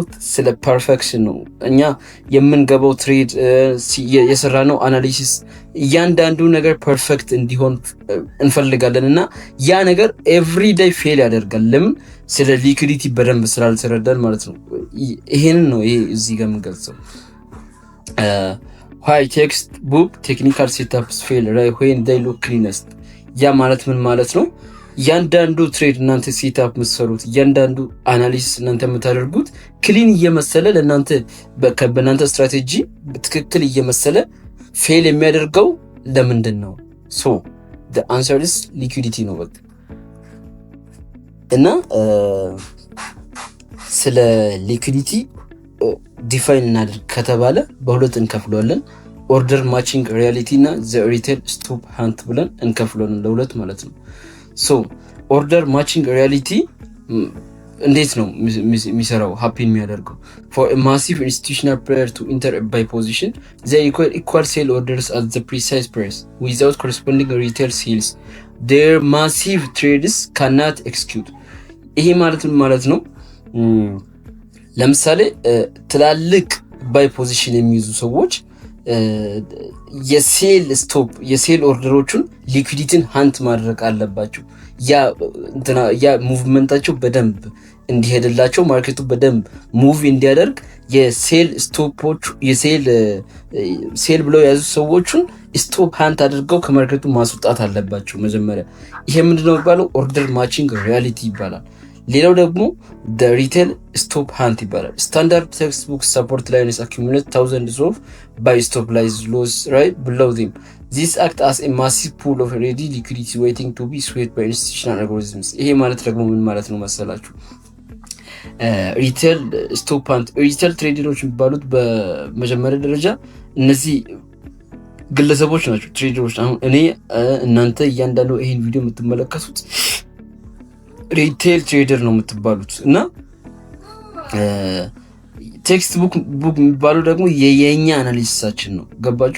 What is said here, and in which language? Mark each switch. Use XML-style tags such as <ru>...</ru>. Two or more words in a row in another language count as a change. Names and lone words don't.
<am>ስለ ፐርፌክሽን ነው። እኛ የምንገባው ትሬድ የሰራነው አናሊሲስ እያንዳንዱ ነገር ፐርፌክት እንዲሆን እንፈልጋለን እና ያ ነገር</am> <en>everyday fail</en> <am>ያደርጋል። ለምን? ስለ ሊኩዊዲቲ በደንብ ስላልተረዳን ማለት ነው። ይሄንን ነው ይሄ እዚህ ጋር የምንገልጸው።</am> <en>Why textbook technical setups fail when they look cleanest።</en> <am>ያ ማለት ምን ማለት ነው? ያንዳንዱ ትሬድ እናንተ ሴትአፕ የምትሰሩት ያንዳንዱ አናሊሲስ እናንተ የምታደርጉት ክሊን እየመሰለ ለእናንተ በእናንተ ስትራቴጂ በትክክል እየመሰለ ፌል የሚያደርገው ለምንድን ነው? ሶ</am> <en>the answer is liquidity</en> <am>ነው በቃ። እና ስለ ሊኩዊዲቲ ዲፋይን እናድርግ ከተባለ በሁለት እንከፍለዋለን።</am> <en>order matching reality</en> <am>እና</am> <en>the retail stop hunt</en> <am>ብለን እንከፍለዋለን ለሁለት ማለት ነው።</am> <en>so order matching reality</en> <am>እንዴት ነው የሚሰራው ሃፒን የሚያደርገው?</am> <en>for a massive institutional player to enter a buy position they require equal sell orders at the precise price without corresponding retail sales. their massive trades cannot execute።</en> <am>ይሄ ማለት ነው ለምሳሌ ትላልቅ</am> <en>buy position</en> <am>የሚይዙ ሰዎች የሴል ኦርደሮቹን ሊኩዊዲቲን ሃንት ማድረግ አለባቸው። ያ ሙቭመንታቸው በደንብ እንዲሄድላቸው ማርኬቱ በደንብ ሙቭ እንዲያደርግ የሴል ስቶፖች ሴል ብለው የያዙ ሰዎችን</am> <en>stop hunt</en> <am>አድርገው ከማርኬቱ ማስወጣት አለባቸው መጀመሪያ። ይሄ ምንድነው የሚባለው?</am> <en>order matching reality ይባላል።</en> <am>ሌላው ደግሞ</am> <en>the retail stop hunt ይባላል። standard textbook support lines accumulate thousands of buy stop loss right below them. This act as a massive pool of ready liquidity waiting to be swept by institutional algorithms.</en> <am>ይሄ ማለት ደግሞ ምን ማለት ነው መሰላችሁ?</am> <en>retail stop hunt retail traders</en> <am>የሚባሉት በመጀመሪያ ደረጃ እነዚህ ግለሰቦች ናቸው፣ ትሬደሮች። አሁን እኔ እናንተ እያንዳንዱ ይሄን ቪዲዮ የምትመለከቱት</am> <en>retail trader</en> <am>ነው የምትባሉት እና ቴክስት ቡክ የሚባለው ደግሞ የኛ አናሊሲሳችን ነው። ገባችሁ?</am>